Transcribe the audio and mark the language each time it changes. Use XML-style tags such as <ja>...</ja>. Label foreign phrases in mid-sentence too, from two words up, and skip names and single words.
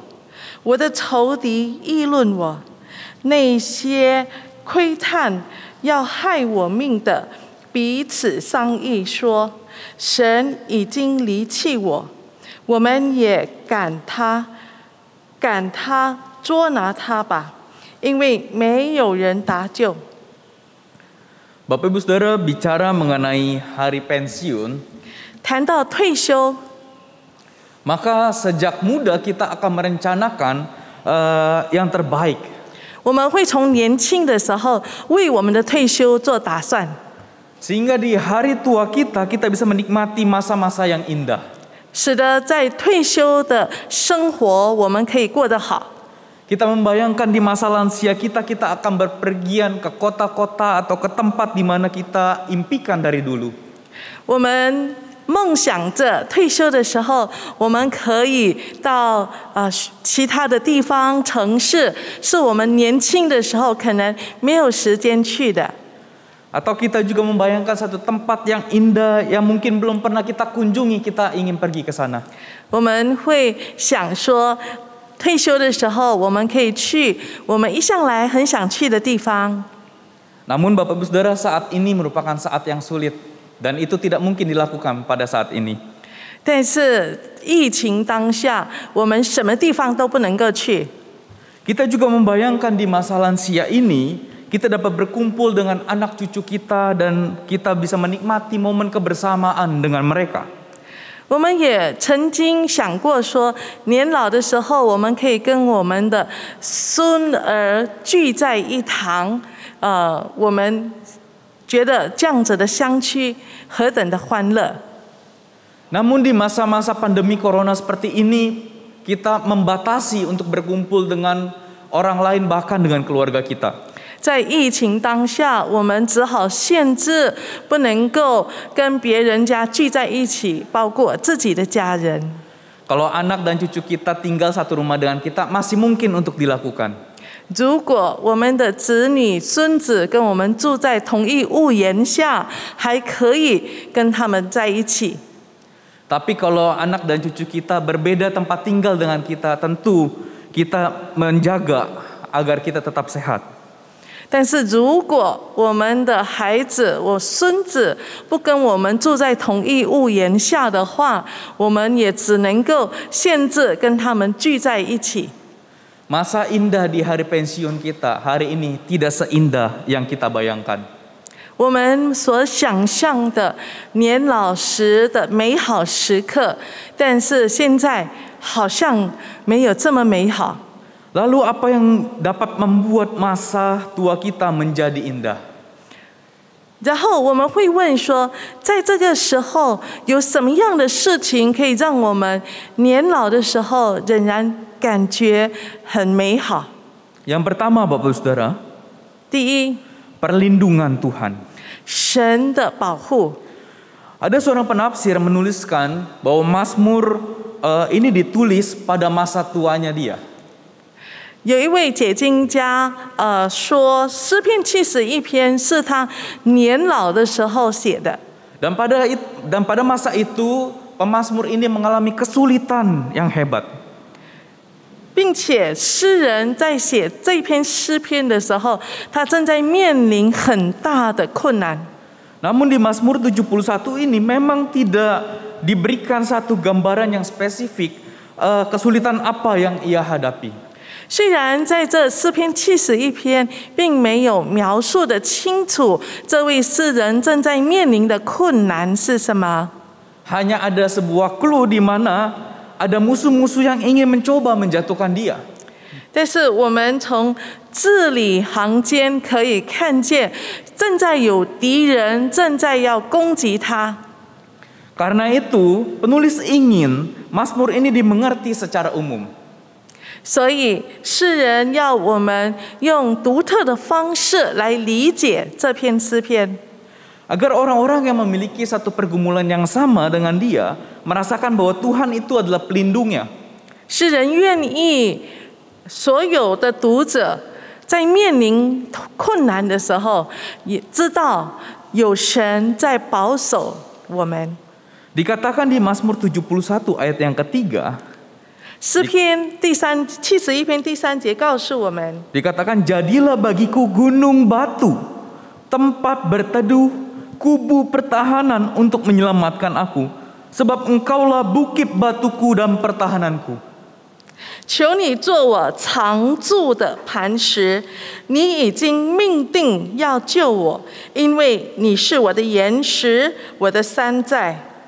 <zh>我的仇敌议论我，那些窥探要害我命的，彼此商议说：神已经离弃我，我们也赶他捉拿他吧，因为没有人搭救。</zh> <id>Bapak Ibu Saudara, bicara mengenai hari pensiun,</id> <zh>谈到退休，</zh> <id>maka sejak muda kita akan merencanakan yang terbaik.</id> <zh>我们会从年轻的时候为我们的退休做打算，</zh> <id>Sehingga di hari tua kita bisa menikmati masa-masa yang indah.</id> <zh>使得在退休的生活我们可以过得好。</zh> <id>Kita membayangkan di masa lansia kita akan berpergian ke kota-kota atau ke tempat di mana kita impikan dari dulu.</id> <zh>我们梦想着退休的时候，我们可以到其他的地方、城市，是我们年轻的时候可能没有时间去的。</zh> <id>Atau kita juga membayangkan satu tempat yang indah yang mungkin belum pernah kita kunjungi, kita ingin pergi ke sana.</id> <zh>我们会想说，退休的时候我们可以去我们一向来很想去的地方。</zh> <id>Namun Bapak Ibu Saudara, saat ini merupakan saat yang sulit dan itu tidak mungkin dilakukan pada saat ini.</id> <zh>但是疫情当下，我们什么地方都不能够去。</zh> <id>Kita juga membayangkan di masa lansia ini, kita dapat berkumpul dengan anak cucu kita dan kita bisa menikmati momen kebersamaan dengan mereka.</id> <zh>我们也曾经想过说，年老的时候，我们可以跟我们的孙儿聚在一堂，我们觉得这样子的相聚何等的欢乐。</zh> <id>Namun di masa-masa pandemi corona seperti ini, kita membatasi untuk berkumpul dengan orang lain bahkan dengan keluarga kita.</id> <zh>在疫情当下，我们只好限制，不能够跟别人家聚在一起，包括自己的家人。</zh> <id>Kalau anak dan cucu kita tinggal satu rumah dengan kita, masih mungkin untuk dilakukan.</id> <zh>如果我们的子女、孙子跟我们住在同一屋檐下，还可以跟他们在一起。</zh> <id>Tapi kalau anak dan cucu kita berbeda tempat tinggal dengan kita, tentu kita menjaga agar kita tetap sehat.</id> <zh>但是如果我们的孩子、我孙子不跟我们住在同一屋檐下的话，我们也只能够限制跟他们聚在一起。</zh> <id>Masa indah di hari pensiun kita hari ini tidak seindah yang kita bayangkan.</id> <zh>我们所想象的年老时的美好时刻，但是现在好像没有这么美好。</zh> <id>Lalu apa yang dapat membuat masa tua kita menjadi indah?</id> <zh>然后我们会问说，在这个时候有什么样的事情可以让我们年老的时候仍然感觉很美好？</zh> <id>Yang pertama, Bapak Saudara,</id> <zh>第一，</zh> <id>perlindungan Tuhan.</id> <zh>神的保护。</zh> <id>Ada seorang penafsir menuliskan bahwa Mazmur ini ditulis pada masa tuanya dia.</id> <zh>有一位解经家说，诗篇71篇是他年老的时候写的。</zh> <id>Dan pada masa itu pemazmur ini mengalami kesulitan yang hebat.</id> <zh>并且诗人在写这篇诗篇的时候，他正在面临很大的困难。</zh> <id>Namun di Mazmur 71 ini memang tidak diberikan satu gambaran yang spesifik kesulitan apa yang ia hadapi.</id> <zh>虽然在这诗篇71篇并没有描述的清楚，这位诗人正在面临的困难是什么，</zh> <id>Hanya ada sebuah clue di mana ada musuh-musuh yang ingin mencoba menjatuhkan dia.</id> <zh>但是我们从字里行间可以看见，正在有敌人正在要攻击他。</zh> <id>Karena itu, penulis ingin Mazmur ini dimengerti secara umum.</id> <zh>所以诗人要我们用独特的方式来理解这篇诗篇，</zh> <id>Agar orang-orang yang memiliki satu pergumulan yang sama dengan dia merasakan bahwa Tuhan itu adalah pelindungnya.</id> <zh>诗人愿意所有的读者在面临困难的时候，也知道有神在保守我们。</zh> <id>Dikatakan di Mazmur 71 ayat yang ketiga,</id> <zh>诗篇71篇第3节告诉我们，</zh> <id>dikatakan jadilah bagiku gunung batu, tempat berteduh, kubu pertahanan untuk menyelamatkan aku, sebab engkaulah bukit batuku dan pertahananku.</id> <zh>求你做我常住的磐石，你已经命定要救我，因为你是我的岩石，我的山寨。</zh>